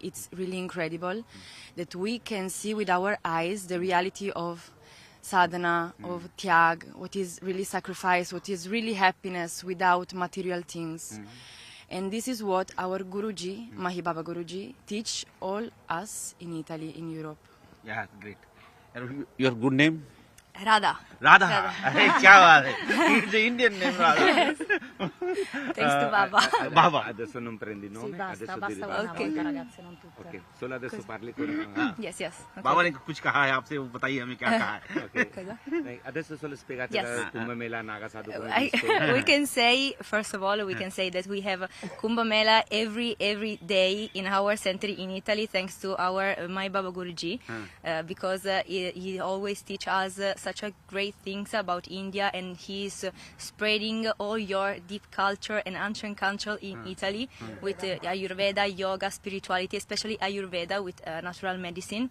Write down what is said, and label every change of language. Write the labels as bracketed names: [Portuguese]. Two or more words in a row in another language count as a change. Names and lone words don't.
[English] It's really incredible that we can see with our eyes the reality of sadhana, of tyag, what is really sacrifice, what is really happiness without material things. And this is what our Guruji, Mahi Baba Guruji, teach all us in Italy, in Europe. Yeah, great. And your good name? Radha. Radha. [Hindi] अरे क्या बात है? [English] It's Indian name Radha. Thanks to Baba. Baba. [Italian] Adesso non prendi il nome, Sì, basta, adesso basta devi una dire. volta, ragazze, non tutte. Ok, solo adesso parli con... [English] Yes, yes. Okay. [Hindi] बाबा ने कुछ कहा है आपसे, वो बताइए हमें क्या कहा है. [English] Ok. [Italian] Dai, adesso solo spiegate [English] Yes. [Italian] la Kumbh Mela Naga Sadhu come visto. [English] We can say, first of all, we can say that we have Kumbh Mela every day in our center in Italy, thanks to our my Baba Guruji, because he always teach us such a great things about India, and he's spreading all your deep culture and ancient culture in Italy with Ayurveda, yoga, spirituality, especially Ayurveda with natural medicine.